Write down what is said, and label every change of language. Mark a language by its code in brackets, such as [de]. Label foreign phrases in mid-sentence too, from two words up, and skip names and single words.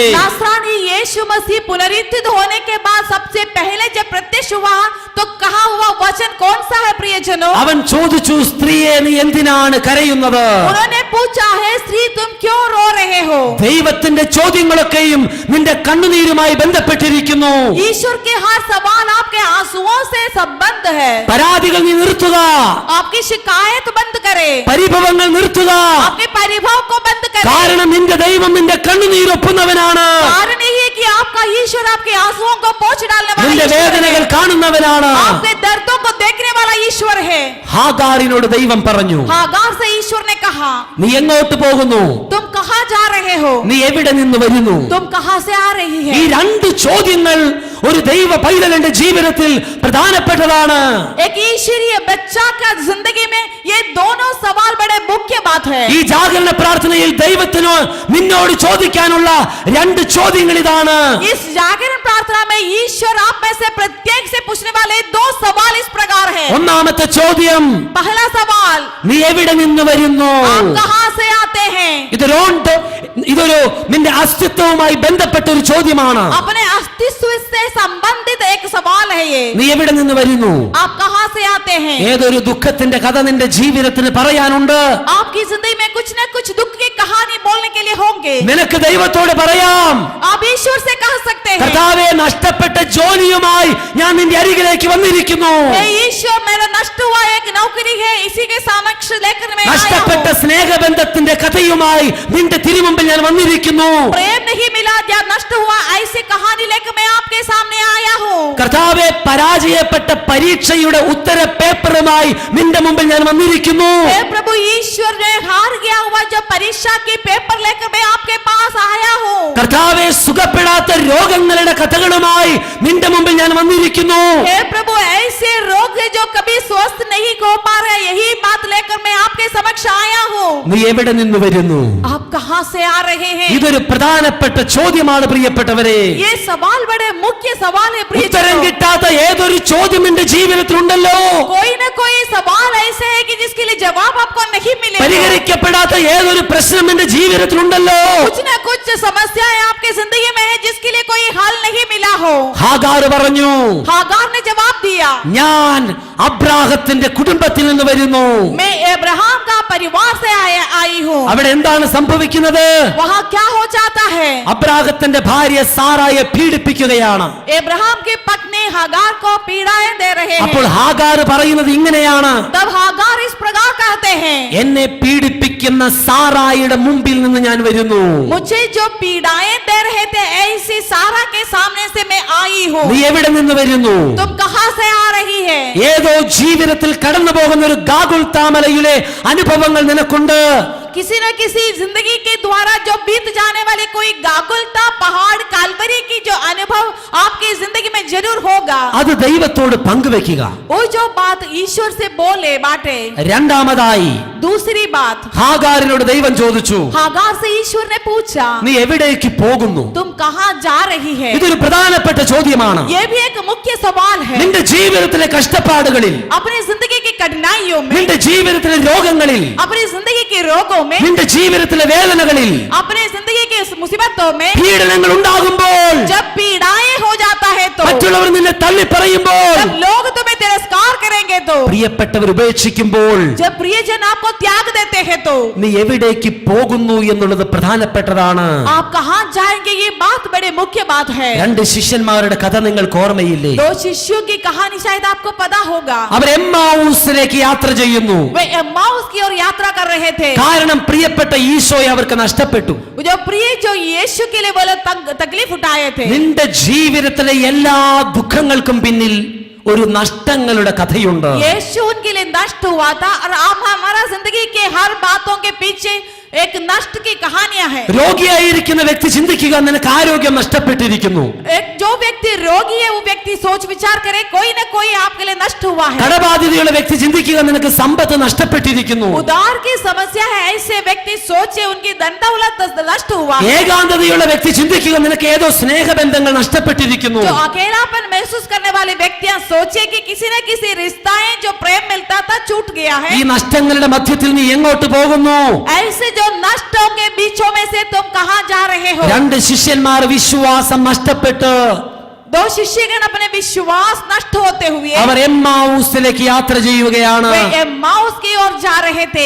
[hi] नासरानी यीशु मसीह पुनरुत्थित होने के बाद सबसे पहले जब प्रत्यक्ष हुआ तो कहा हुआ वचन कौन सा है प्रियजनों? [ml] അവൻ ചോദിച്ചു, സ്ത്രീയെ, നീ എന്തിനാണ് കരയുന്നത്? [hi] उन्होंने पूछा, है स्त्री, तुम क्यों रो रहे हो? [ml] ദൈവത്തിന്റെ ചോദ്യങ്ങളൊക്കെയും നിന്റെ കണ്ണുനീരുമായി ബന്ധപ്പെട്ടിരിക്കുന്നു. [hi] ईश्वर के हर सवाल आपके आंसुओं से संबंध है. [ml] പരാതികൾ നീ നിർത്തുക, [hi] आपकी शिकायत बंद करे, [ml] പരിഭവങ്ങൾ നിർത്തുക. [hi] आपके परिभव को बंद करे. [ml] കാരണം നിന്റെ ദൈവം നിന്റെ കണ്ണുനീരൊപ്പുന്നവനാണ്. [hi] कारण यही है कि आपका ईश्वर आपके आंसुओं को पोंछ डालने वाला [ml] നിന്റെ [hi] ईश्वर [ml] വേദനകൾ [hi] है. [ml] കാണുന്നവനാണ്. [hi] आपके दर्दों को देखने वाला ईश्वर है. [ml] ഹാഗാറിനോട് ദൈവം പറഞ്ഞു, [hi] हागार से ईश्वर ने कहा, [ml] നീ എങ്ങോട്ട് പോകുന്നു? [hi] तुम कहाँ जा रहे हो? [ml] നീ എവിടെ നിന്ന് വരുന്നു? [hi] तुम कहाँ से आ रही [ml] ഈ [hi] है? [ml] രണ്ട് ചോദ്യങ്ങൾ ഒരു ദൈവ പൈതലിന്റെ ജീവിതത്തിൽ പ്രധാനപ്പെട്ടതാണ്. [hi] एक ईश्वरीय बच्चा का जिंदगी में ये दोनों सवाल बड़े मुख्य बात है. [ml] ഈ ജാഗരണ പ്രാർത്ഥനയിൽ ദൈവത്തിനോ നിന്നോട് ചോദിക്കാനുള്ള രണ്ട് ചോദ്യങ്ങൾ ഇതാണ്. [hi] इस जागरण प्रार्थना में ईश्वर आप में से प्रत्येक से पूछने वाले दो सवाल इस प्रकार है. [ml] ഒന്നാമത്തെ ചോദ്യം, [hi] पहला सवाल, [ml] നീ എവിടെ നിന്ന് വരുന്നു? [hi] आप कहाँ से आते हैं? [ml] ഇതൊരു നിന്റെ അസ്തിത്വവുമായി ബന്ധപ്പെട്ട ഒരു ചോദ്യമാണ്. [hi] अपने अस्तित्व से संबंधित एक सवाल है ये. [ml] നീ എവിടെ നിന്ന് വരുന്നു? [hi] आप कहाँ से आते हैं? [ml] ഏതൊരു ദുഃഖത്തിന്റെ കഥ നിന്റെ ജീവിതത്തിന് പറയാനുണ്ട്. [hi] आपकी जिंदगी में कुछ न कुछ दुख की कहानी बोलने के लिए होंगे. [ml] നിനക്ക് ദൈവത്തോട് പറയാം, [hi] आप ईश्वर से कह सकते हैं, [ml] കർത്താവേ, നഷ്ടപ്പെട്ട ജോലിയുമായി ഞാൻ നിന്റെ അരികിലേക്ക് വന്നിരിക്കുന്നു. [hi] हे ईश्वर, मेरा नष्ट हुआ एक नौकरी है, इसी के समक्ष लेकर मैं आया [ml] നഷ്ടപ്പെട്ട [hi] हूँ. [ml] സ്നേഹബന്ധത്തിന്റെ കഥയുമായി നിന്റെ തിരുമുമ്പിൽ ഞാൻ വന്നിരിക്കുന്നു. [hi] प्रेम नहीं मिला या नष्ट हुआ ऐसी कहानी लेकर मैं आपके सामने आया हूँ. [ml] കർത്താവെ, പരാജയപ്പെട്ട പരീക്ഷയുടെ ഉത്തര പേപ്പറുമായി നിന്റെ മുമ്പിൽ ഞാൻ വന്നിരിക്കുന്നു. [hi] हे प्रभु ईश्वर, ने हार गया हुआ जो परीक्षा की पेपर लेकर मैं आपके पास आया हूँ. [ml] കർത്താവെ, സുഖപ്പെടാത്ത രോഗങ്ങളുടെ കഥകളുമായി നിന്റെ മുമ്പിൽ ഞാൻ വന്നിരിക്കുന്നു. [hi] हे प्रभु, ऐसे रोग है जो कभी स्वस्थ नहीं हो पा रहे, यही बात लेकर मैं आपके समक्ष आया हूँ. [ml] നീ എവിടെ നിന്ന് വരുന്നു? [hi] आप कहाँ से आ रहे हैं? [ml] ഇതൊരു പ്രധാനപ്പെട്ട ചോദ്യമാണ് പ്രിയപ്പെട്ടവരെ. [hi] ये सवाल बड़े मुख्य सवाल है [ml] ഉത്തരം [hi] प्रिय. [ml] കിട്ടാത്ത ഏതൊരു ചോദ്യം എന്റെ ജീവിതത്തിലുണ്ടല്ലോ, [hi] कोई न कोई सवाल ऐसे है कि जिसके लिए जवाब आपको नहीं मिलेगा. [ml] പരിഹരിക്കപ്പെടാത്ത ഏതൊരു പ്രശ്നം എന്റെ ജീവിതത്തിലുണ്ടല്ലോ. [hi] कुछ न कुछ समस्याएं आपके जिंदगी में है जिसके लिए कोई हल नहीं मिला हो. [ml] ഹാഗാർ പറഞ്ഞു, [hi] हागार ने जवाब दिया, [ml] ഞാൻ അബ്രാഹത്തിന്റെ കുടുംബത്തിൽ നിന്ന് വരുന്നു. [hi] मैं अब्राहम का परिवार से आई हूँ. [ml] അവിടെ എന്താണ് സംഭവിക്കുന്നത്? [hi] वहाँ क्या हो जाता है? [ml] അബ്രാഹത്തിന്റെ ഭാര്യ സാറായെ പീഡിപ്പിക്കുകയാണ്. [hi] अब्राहम की पत्नी हागार को पीड़ाएं दे रहे [ml] അപ്പോൾ [hi] हैं. [ml] ഹാഗാർ പറയുന്നത് ഇങ്ങനെയാണ്, [hi] तब हागार इस प्रकार कहते हैं, [ml] എന്നെ പീഡിപ്പിക്കുന്ന സാറായുടെ മുമ്പിൽ നിന്ന് ഞാൻ വരുന്നു. [hi] मुझे जो पीड़ाएं दे रहे थे ऐसी सारा के सामने से मैं आई हूँ. [ml] നീ എവിടെ നിന്ന് വരുന്നു? [hi] तुम कहाँ से आ रही है? [ml] ഏതോ ജീവിതത്തിൽ കടന്നു പോകുന്ന ഒരു ഗാഗുൽത്താമലയിലെ അനുഭവങ്ങൾ നിനക്കുണ്ട്. [hi] किसी न किसी जिंदगी के द्वारा जो बीत जाने वाले कोई गागुलता पहाड़ कालवरी की जो अनुभव आपकी जिंदगी में जरूर होगा. [ml] അത് ദൈവത്തോട് പങ്കുവെക്കുക. [hi] वो जो बात ईश्वर से बोले बाटे. [ml] രണ്ടാമതായി [hi] दूसरी बात, [ml] ഹാഗാറിനോട് ദൈവം ചോദിച്ചു, [hi] हागार से ईश्वर ने पूछा, [ml] നീ എവിടേക്ക് പോകുന്നു? [hi] तुम कहाँ जा रही है? [ml] ഇതൊരു പ്രധാനപ്പെട്ട ചോദ്യമാണ്. [hi] ये भी एक मुख्य सवाल है. [ml] നിന്റെ ജീവിതത്തിലെ കഷ്ടപ്പാടുകളിൽ, [hi] अपनी जिंदगी की कठिनाइयों में, [ml] നിന്റെ ജീവിതത്തിലെ രോഗങ്ങളിൽ, [hi] अपनी जिंदगी के रोगों में, [ml] നിന്റെ ജീവിതത്തിലെ വേദനകളിൽ, [hi] अपनी जिंदगी की मुसीबतों में [ml] പീഡനങ്ങൾ ഉണ്ടാകുമ്പോൾ, [hi] जब पीड़ाएं हो जाता है तो, [ml] മറ്റുള്ളവർ നിന്നെ തള്ളി പറയുമ്പോൾ, [hi] जब लोग तुम्हें तिरस्कार करेंगे तो, [ml] പ്രിയപ്പെട്ടവർ ഉപേക്ഷിക്കുമ്പോൾ, [hi] जब प्रियजन आपको त्याग देते हैं तो, [ml] നീ എവിടേക്ക് പോകുന്നു എന്നുള്ളത് പ്രധാനപ്പെട്ടതാണ്. [hi] आप कहाँ जाएंगे ये बात बड़े मुख्य बात है. [ml] രണ്ട് ശിഷ്യന്മാരുടെ കഥ നിങ്ങൾക്ക് ഓർമ്മയില്ലേ? [hi] दो शिष्यों की कहानी शायद आपको पता होगा. [ml] അവർ എമ്മാവൂസിലേക്ക് യാത്ര ചെയ്യുന്നു. [hi] वे एम्माउस की ओर यात्रा कर रहे थे. [ml] കാരണം പ്രിയപ്പെട്ട ഈശോയെ അവർക്ക് നഷ്ടപ്പെട്ടു. [hi] जो प्रिय जो यीशु के लिए बोले तकलीफ उठाए थे. [ml] നിന്റെ ജീവിതത്തിലെ എല്ലാ ദുഃഖങ്ങൾക്കും പിന്നിൽ ഒരു നഷ്ടങ്ങളുടെ കഥയുണ്ട്. [hi] यीशु उनके लिए नष्ट हुआ था और आप हमारा जिंदगी के हर बातों के पीछे एक नष्ट की कहानियां है. [ml] രോഗിയായിരിക്കുന്ന വ്യക്തി ചിന്തിക്കുക, നിനക്ക് ആരോഗ്യം നഷ്ടപ്പെട്ടിരിക്കുന്നു. [hi] एक जो व्यक्ति रोगी है वो व्यक्ति सोच विचार करे कोई न कोई आपके लिए नष्ट हुआ है. [ml] കടബാധ്യതയുള്ള വ്യക്തി ചിന്തിക്കുക, നിനക്ക് സമ്പത്ത് നഷ്ടപ്പെട്ടിരിക്കുന്നു. [hi] उधार की समस्या है, ऐसे व्यक्ति सोचे उनकी धन दौलत नष्ट हुआ है. [ml] ഏകാന്തതയുള്ള വ്യക്തി ചിന്തിക്കുക, നിനക്ക് ഏതോ സ്നേഹബന്ധങ്ങൾ നഷ്ടപ്പെട്ടിരിക്കുന്നു. [hi] जो अकेलापन महसूस करने वाले व्यक्तियां सोचे कि किसी न किसी रिश्ता है जो प्रेम मिलता था छूट गया है. [ml] ഈ നഷ്ടങ്ങളുടെ മധ്യത്തിൽ നീ എങ്ങോട്ട് പോകുന്നു? [hi] ऐसे जो नष्टों के बीचों में से तुम कहां जा रहे हो? [ml] രണ്ട് ശിഷ്യന്മാർ വിശ്വാസം നഷ്ടപ്പെട്ട് [hi] दो शिष्यगण अपने विश्वास नष्ट होते हुए [ml] അവർ എമ്മാവൂസിലേക്ക് യാത്ര ചെയ്യുകയാണ്. [hi] वे एम्माउस की ओर जा रहे थे.